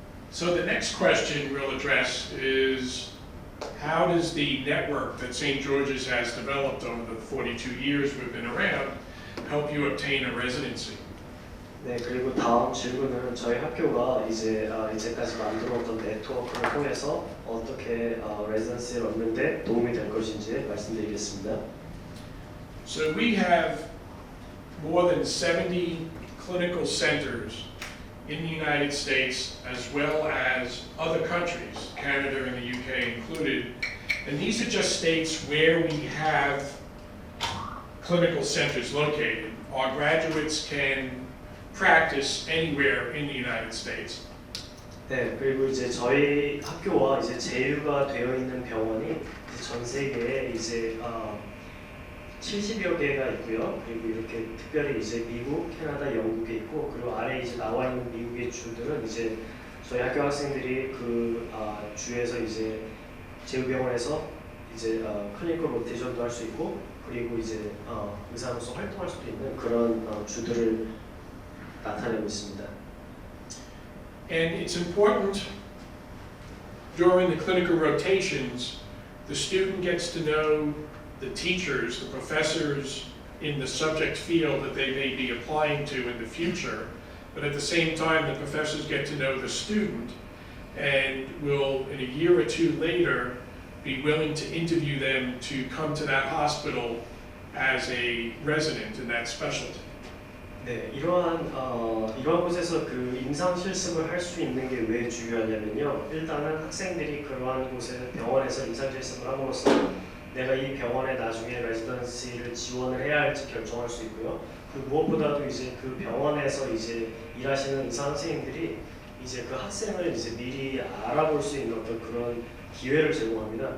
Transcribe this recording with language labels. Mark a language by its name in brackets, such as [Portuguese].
[English] So the next question we'll address is, how does the network that St. George's has developed over the 42 years we've been around help you obtain a residency? [Korean] 네, 그리고 다음 질문은 저희 학교가 이제까지 만들어왔던 네트워크를 통해서 어떻게 레지던시를 얻는데 도움이 될 것인지 말씀드리겠습니다. [English] So we have more than 70 clinical centers in the United States as well as other countries, Canada and the UK included. And these are just states where we have clinical centers located. Our graduates can practice anywhere in the United States. [Korean] 네, 그리고 이제 저희 학교와 이제 제휴가 되어 있는 병원이 전 세계에 70여 개가 있고요. 그리고 이렇게 특별히 이제 미국, 캐나다, 영국에 있고, 그리고 아래 이제 나와 있는 미국의 주들은 이제 저희 학교 학생들이 그 주에서 이제 제휴병원에서 이제 클리니컬 로테이션도 할 수 있고, 그리고 이제 의사로서 활동할 수도 있는 그런 주들을 나타내고 있습니다. [English] And it's important during the clinical rotations, the student gets to know the teachers, the professors in the subject field that they may be applying to in the future, but at the same time the professors get to know the student and will, in a year or two later, be willing to interview them to come to that hospital as a resident in that specialty. [Korean] 네, 이러한 곳에서 그 임상 실습을 할 수 있는 게 왜 중요하냐면요. 일단은 학생들이 그러한 곳에 병원에서 임상 실습을 함으로써 내가 이 병원에 나중에 레지던시를 지원을 해야 할지 결정할 수 있고요. 그 무엇보다도 이제 그 병원에서 이제 일하시는 의사 선생님들이 이제 그 학생을 이제 미리 알아볼 수 있는 어떤 그런 기회를 제공합니다.